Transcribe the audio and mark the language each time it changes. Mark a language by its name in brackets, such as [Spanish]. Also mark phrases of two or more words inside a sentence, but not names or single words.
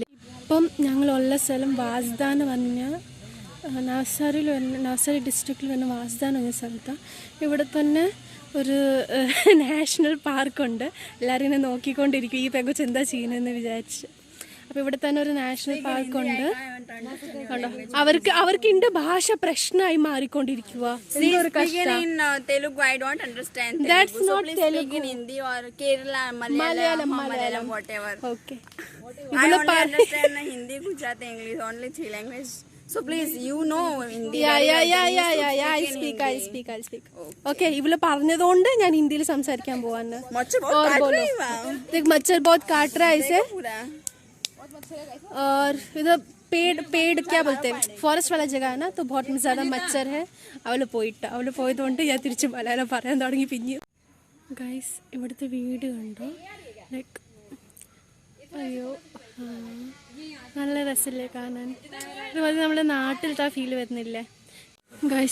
[Malayalam] ഇപ്പം ഞങ്ങളുള്ള സ്ഥലം വാസ്ദാൻ എന്ന് പറഞ്ഞ നവസാരി ഡിസ്ട്രിക്റ്റിൽ വന്ന വാസ്ദാൻ എന്ന സ്ഥലത്താണ്. ഇവിടെ തന്നെ ഒരു നാഷണൽ പാർക്കുണ്ട്. എല്ലാവരും ഇങ്ങനെ നോക്കിക്കൊണ്ടിരിക്കും ഈ പെങ്കൊച്ച് എന്താ ചെയ്യുന്നതെന്ന് വിചാരിച്ച്. അപ്പോൾ ഇവിടെ തന്നെ ഒരു നാഷണൽ പാർക്കുണ്ട്. കണ്ടോ, അവർക്ക് ഇതിന്റെ ഭാഷ പ്രശ്നമായി മാറിക്കൊണ്ടിരിക്കുക. [English] So please, you know Hindi. Yeah. I speak. [Malayalam] Okay, ഇവള് പറഞ്ഞതുകൊണ്ട് ഞാൻ ഹിന്ദിയിൽ സംസാരിക്കാൻ പോവാണ്. [Hindi] मच्छर बहुत काट रहा है इसे. और इधर पेड़ क्या बोलते हैं, फॉरेस्ट वाला जगह है ना, तो बहुत ज़्यादा मच्छर है. [Malayalam] അവള് പോയതുകൊണ്ട് ഞാൻ തിരിച്ച് മലയാളം പറയാൻ തുടങ്ങി. പിന്നെ ഗൈസ്, ഇവിടുത്തെ വീട് കണ്ടോ, ലൈക്ക് അയ്യോ നല്ല രസമില്ലേ കാണാൻ. ഇതുപോലെ നമ്മുടെ നാട്ടിലത്തെ ആ ഫീൽ വരുന്നില്ലേ ഗൈസ്.